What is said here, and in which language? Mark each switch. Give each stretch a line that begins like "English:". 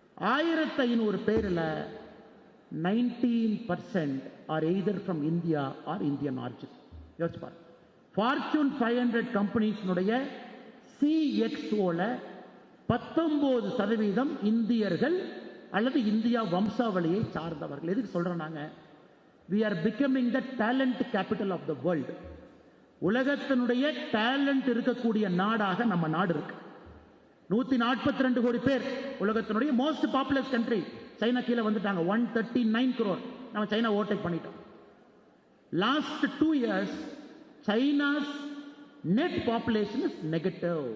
English: 1500
Tamil: பேரில்
English: 19% are either from India are Indian origin.
Tamil: யோசிச்சு பாருங்க, ஃபார்ச்சூன் 500 கம்பெனிஸ்னுடைய CXOல 19% இந்தியர்கள் அல்லது இந்தியா வம்சாவளியை சார்ந்தவர்கள். எதுக்கு சொல்றோம் நாங்க?
English: we are becoming the talent capital of the world.
Tamil: உலகத்தினுடைய டேலண்ட் இருக்கக்கூடிய நாடாக நம்ம நாடு இருக்கு. 142 கோடி பேர் உலகத்தினுடைய
English: Most populous country.
Tamil: சைனா கீழே வந்துட்டாங்க, 139 crore. நம்ம சைனா ஓவர்டேக் பண்ணிட்டோம்.
English: Last 2 years China's net population is negative.